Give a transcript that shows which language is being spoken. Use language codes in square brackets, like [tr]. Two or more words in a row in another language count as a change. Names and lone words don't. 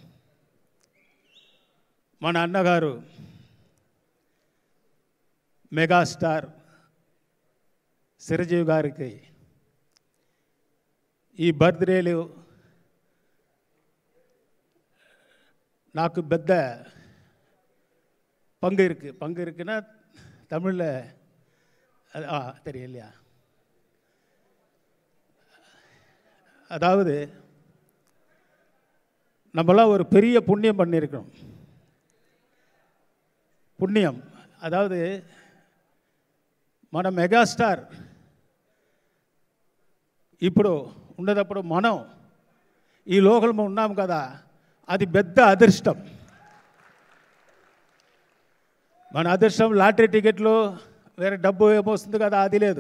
[te] మన అన్నగారు మెగాస్టార్ చిరంజీవి గారికి ఈ బర్త్డేలు నాకు పెద్ద [ta] பங்கு இருக்குன்னா தமிழில் தெரியலையா? அதாவது நம்மளாம் ஒரு பெரிய புண்ணியம் பண்ணியிருக்கோம். [te] పుణ్యం అதாவது మన మెగాస్టార్ ఇప్పుడు ఉన్నదప్పుడు మనం ఈ లోకంలో ఉన్నాం కదా, అది పెద్ద అదృష్టం. మన అదృష్టం లాటరీ టికెట్లు వేరే డబ్బు ఏమొస్తుంది కదా, అది లేదు.